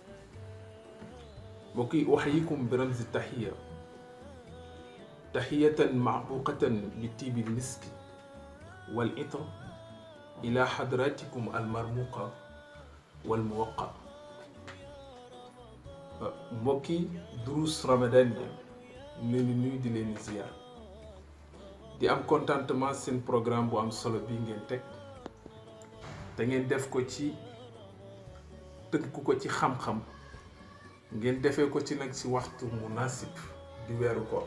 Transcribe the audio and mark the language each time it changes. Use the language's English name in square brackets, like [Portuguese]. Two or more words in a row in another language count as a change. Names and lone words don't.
[Arabic] بقي أحييكم برمز التحية تحية معبوقة بالطيب المسك والعطر إلى حضراتكم المرموقة والموقع. [Wolof] mbokki duruus Ramadan yi ñu nuyu di leen ziyaar di am contentement seen programme bu am solo bi ngeen teg te ngeen def ko ci tënku ko ci xam-xam, ngeen defee ko ci nag ci waxtu munasib di weeru koor.